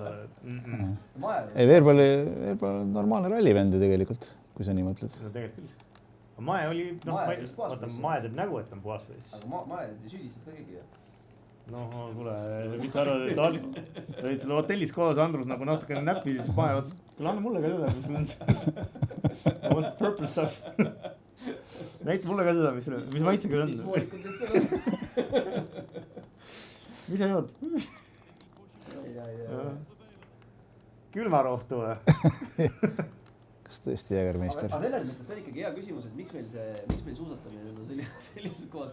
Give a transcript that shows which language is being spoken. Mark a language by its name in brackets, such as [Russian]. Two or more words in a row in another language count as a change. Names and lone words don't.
[Estonian] Ei, Veerpal on normaalne rallivend ju tegelikult, kui sa nii mõtled. No tegelikult küll. Mae oli, Mae teeb nägu, et on puhas vees. Aga Mae süüdistad ka keegi ju. No, kuule, mis sa arvad, et olid selle hotellis koos, Andrus nagu natukene näppi, siis Mae vaatas, kuule, anna mulle ka seda, kus sul on [English] I want purple stuff. [Estonian] Näita mulle ka seda, mis maitsega on. Mis sa jood? Külmarohtu või? Kas tõesti Jägermeister? Aga selles mõttes see on ikkagi hea küsimus, et miks meil suusatamine on sellises kohas?